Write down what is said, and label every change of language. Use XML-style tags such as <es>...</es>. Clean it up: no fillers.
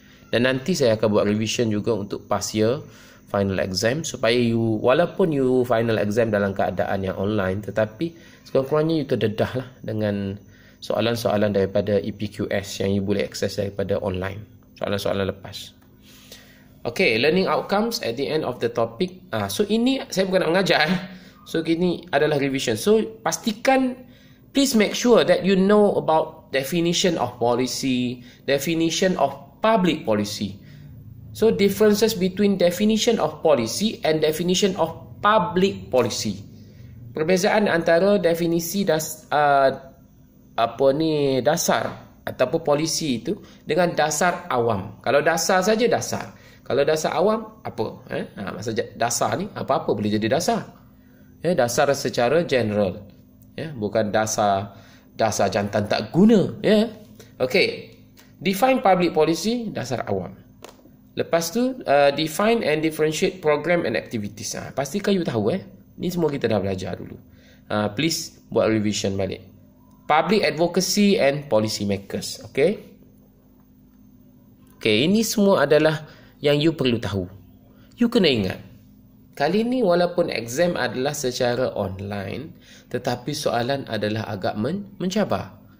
<ms>Dan nanti saya akan buat revision juga untuk</ms> <en>past year final exam</en> <ms>supaya you, walaupun you final exam dalam keadaan yang online, tetapi sekurang-kurangnya you terdedah lah dengan soalan-soalan daripada EPQS yang you boleh akses daripada online, soalan-soalan lepas.</ms> <en>Okay, learning outcomes at the end of the topic.</en> <ms>So ini saya bukan nak mengajar. So ini adalah revision. So pastikan,</ms> <en>please make sure that you know about definition of policy, definition of public policy. So differences between definition of policy and definition of public policy.</en> <ms>Perbezaan antara definisi dasar ataupun polisi itu dengan dasar awam. Kalau dasar saja dasar. Kalau dasar awam apa? Maksud dasar ni apa-apa boleh jadi dasar. Dasar secara general, bukan dasar jantan tak guna.</ms> <en>Okay, define public policy, dasar awam. Lepas tu define and differentiate program and activities.</en> <ms>Pastikan you tahu ni semua kita dah belajar dulu. Please buat revision balik.</ms> <en>Public advocacy and policy makers.</en> <ms>Okay, ini semua adalah yang you perlu tahu.</ms> <en>You</en> <ms>kena ingat, kali ni walaupun exam adalah secara online, tetapi soalan adalah agak mencabar.</ms>